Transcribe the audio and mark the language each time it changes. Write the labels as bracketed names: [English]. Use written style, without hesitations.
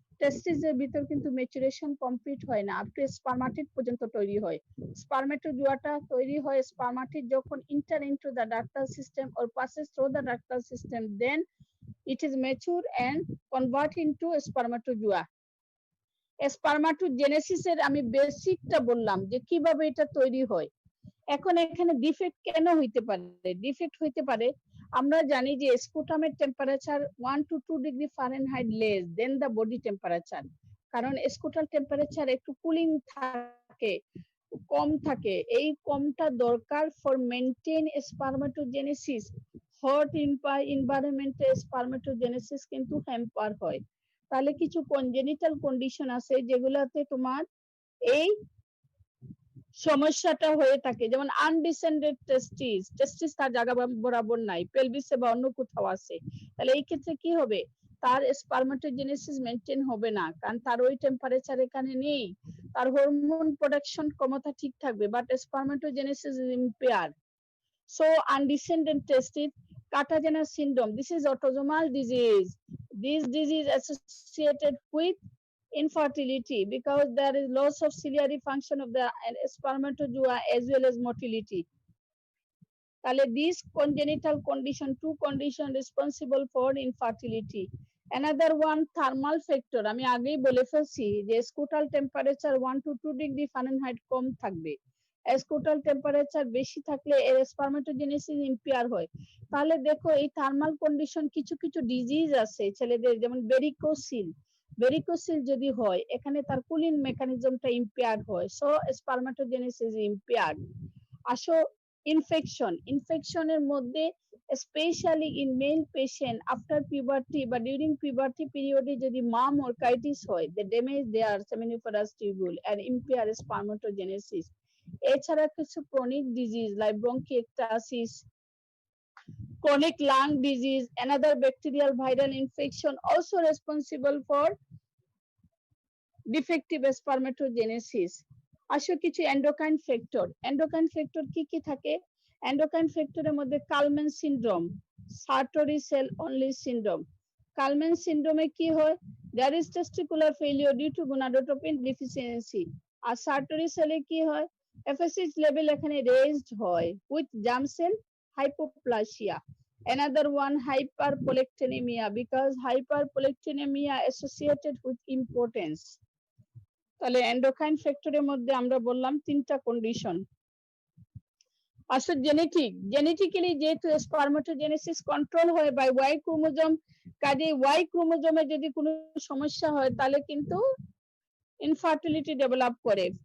[Bangla] টেস্টিসের ভিতর কিন্তু maturation complete হয় না, আপ টু স্পারমাটিড পর্যন্ত তৈরি হয়। স্পারমেটোজোয়াটা তৈরি হয় স্পারমাটিড যখন [English] Enter into the ductal system or passes through the ductal system, then it is mature and convert into spermatozoa. [Bangla] স্পারমাটোজেনেসিসের আমি বেসিকটা বললাম যে কিভাবে এটা তৈরি হয়। এখন এখানে ডিফেক্ট কেন হইতে পারে? ডিফেক্ট হইতে পারে, আমরা জানি যে স্পুটামের temperature 1 to 2 degree Fahrenheit less than the body temperature, কারণ স্কুটাল টেম্পারেচার একটু কুলিং থাকে, কম থাকে। এই কমটা দরকার ফর মেইনটেইন স্পারমাটোজেনেসিস। হট এনভায়রনমেন্টে স্পারমাটোজেনেসিস কিন্তু হ্যাম্পার হয়। তাহলে কিছু কনজেনিটাল কন্ডিশন আছে যেগুলাতে তোমার এই সমস্যাটা হয়ে থাকে, যেমন আনডিসেন্ডেড টেস্টিস, টেস্টিস তার জায়গা বরাবর নাই, পেলভিসে বা অন্য কোথাও আছে। তাহলে এই ক্ষেত্রে কি হবে, তার স্পারমাটোজেনেসিস মেইনটেইন হবে না, কারণ তার ওই টেম্পারেচার এখানে নেই। তার হরমোন প্রোডাকশন ক্ষমতা ঠিক থাকবে, but স্পারমাটোজেনেসিস is impaired. So undescended testis, কাটাজেনা syndrome, [English] This is autosomal disease. This disease associated with infertility because there is loss of ciliary function of the spermatozoa as well as motility. [Bangla] তাহলে [English] these congenital condition, two condition responsible for infertility. Another one, thermal factor, [Bangla] আমি আগেই বলে ফেলছি যে স্কুটাল temperature 1 to 2 degree Fahrenheit কম থাকবে। স্কুটাল temperature বেশি থাকলে এর স্পারমাটোজেনেসিস ইম্পেয়ার হয়। তাহলে দেখো এই থার্মাল কন্ডিশন কিছু কিছু ডিজিজ আছে ছেলেদের, যেমন বেরিকোসিল। বেরিকোসিল যদি হয় এখানে তার কুলিং মেকানিজমটা ইম্পেয়ার হয়, সো স্পারমাটোজেনেসিস ইম্পেয়ার্ড। আসো ইনফেকশন, ইনফেকশনের মধ্যে specially in male patient after puberty বা ডিউরিং পিউবার্টি পিরিয়ডে যদি মাম অর্কাইটিস হয়, [English] They damage there seminiferous tubule and impair স্পারমাটোজেনেসিস। [Bangla] এছাড়া কিছু [English] Chronic disease like bronchiectasis, chronic lung disease, another bacterial viral infection also responsible for defective spermatogenesis. [Bangla] আসো কিছু endocrine factor. Endocrine factor কি কি থাকে? এন্ডোক্রাইন ফ্যাক্টরের মধ্যে কালম্যান সিনড্রোম, সার্টরি সেল অনলি সিনড্রোম। কালম্যান সিনড্রোমে কি হয়? [English] there is testicular failure due to gonadotropin deficiency। [Bangla] আর সার্টরি সেলে কি হয়? FSH লেভেল এখানে রেজড হয় [English] with germ cell hypoplasia. Another one, hyperprolactinemia, because hyperprolactinemia associated with impotence. [Bangla] তাহলে এন্ডোক্রাইন ফ্যাক্টরের মধ্যে আমরা বললাম তিনটা কন্ডিশন। আসলে জেনেটিক্যালি যেহেতু স্পারমাটোজেনেসিস কন্ট্রোল হয় বাই ওয়াই ক্রোমোজোম, কাজে ওয়াই ক্রোমোজোমে যদি কোনো সমস্যা হয় তাহলে কিন্তু ইনফার্টিলিটি ডেভেলপ করে।